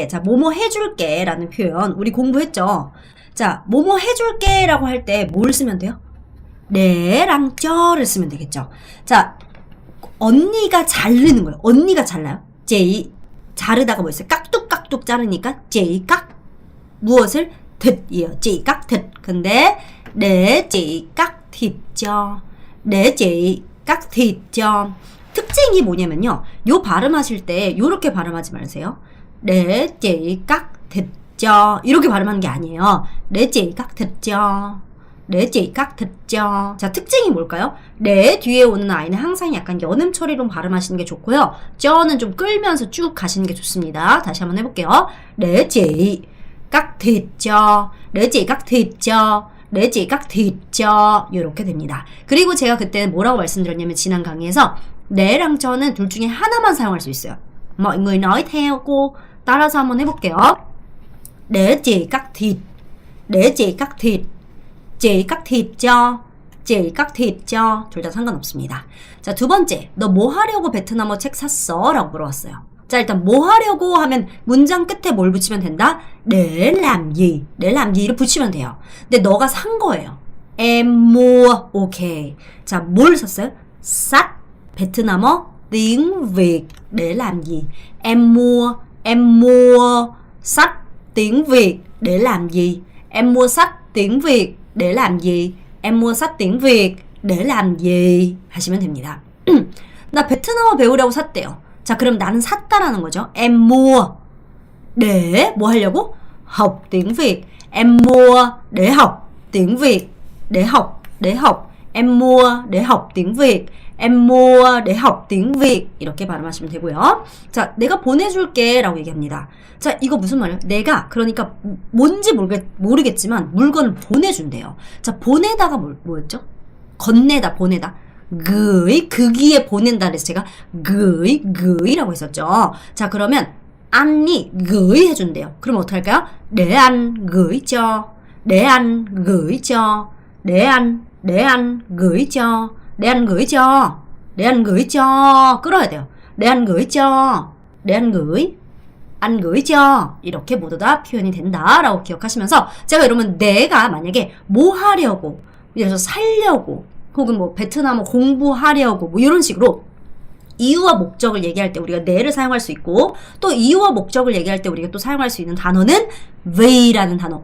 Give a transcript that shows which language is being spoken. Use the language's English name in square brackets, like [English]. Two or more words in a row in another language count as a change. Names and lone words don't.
[Korean] 자, 뭐뭐 해줄게 라는 표현 우리 공부했죠. 자, 뭐뭐 해줄게 라고 할 때 뭘 쓰면 돼요? 네랑 쩌를 쓰면 되겠죠. 자, 언니가 자르는 거예요. 언니가 잘라요. 제이 자르다가 뭐 있어요? 깍둑깍둑 자르니까 제이 깍 무엇을? [Vietnamese] thịt이에요. [Korean] 제이 깍 [Vietnamese] thịt. 근데 để chị cắt thịt cho. để chị cắt thịt cho. [Korean] 특징이 뭐냐면요. 요 발음하실 때 요렇게 발음하지 마세요. [Vietnamese] để chị cắt thịt cho. [Korean] 이렇게 발음하는 게 아니에요. [Vietnamese] để chị cắt thịt cho. để chị cắt thịt cho. [Korean] 자, 특징이 뭘까요? 네 뒤에 오는 아이는 항상 약간 연음 처리로 발음하시는 게 좋고요. 저는 좀 끌면서 쭉 가시는 게 좋습니다. 다시 한번 해볼게요. [Vietnamese] để chị cắt thịt cho. để chị cắt thịt cho. để chị cắt thịt cho. [Korean] 이렇게 됩니다. 그리고 제가 그때 뭐라고 말씀드렸냐면 지난 강의에서 네랑 저는 둘 중에 하나만 사용할 수 있어요. [Vietnamese] mọi người nói theo cô. [Korean] 따라서 한번 해볼게요. [Vietnamese] để chị cắt thịt. để chị cắt thịt. chị cắt thịt cho. chị cắt thịt cho. [Korean] 둘 다 상관없습니다. 자, 두 번째. 너 뭐 하려고 베트남어 책 샀어? 라고 물어봤어요. 자, 일단 뭐 하려고 하면 문장 끝에 뭘 붙이면 된다? [Vietnamese] để làm gì. để làm gì [Korean] 를 붙이면 돼요. 근데 너가 산 거예요. [Vietnamese] em mua. [Korean] 오케이. 자, 뭘 샀어요? [Vietnamese] sách. 베트남어 tiếng Việt để làm gì? Em mua sách tiếng Việt để làm gì? Em mua sách tiếng Việt để làm gì? Em mua sách tiếng Việt để làm gì? [Korean] 하시면 됩니다. 나 베트남어 배우려고 샀대요. 자, 그럼 나는 샀다라는 거죠. [Vietnamese] Em mua để [Korean] 뭐 하려고? [Vietnamese] học tiếng Việt. Em mua để học tiếng Việt. để học. Em mua để học tiếng Việt. em mua để học tiếng Việt. [Korean] 이렇게 발음하시면 되고요. 자, 내가 보내줄게 라고 얘기합니다. 자, 이거 무슨 말이에요? 내가, 그러니까 뭔지 모르겠지만 물건을 보내준대요. 자, 보내다가 뭐였죠? 건네다, 보내다. gửi, 그기에 보낸다 그래서 제가 gửi라고 했었죠. 자, 그러면 안이 gửi 해준대요. 그럼 어떻게 할까요? [Vietnamese] để anh gửi cho. để anh gửi cho. để anh gửi cho. để anh gửi cho. để anh gửi cho. [Korean] 끌어야 돼요. [Vietnamese] để anh gửi cho. để anh gửi. anh gửi cho. [Korean] 이렇게 모두 다 표현이 된다라고 기억하시면서 제가 여러분 내가 만약에 뭐 하려고 예를 들어서 살려고 혹은 뭐 베트남어 공부하려고 뭐 이런 식으로 이유와 목적을 얘기할 때 우리가 네를 사용할 수 있고 또 이유와 목적을 얘기할 때 우리가 또 사용할 수 있는 단어는 왜라는 단어.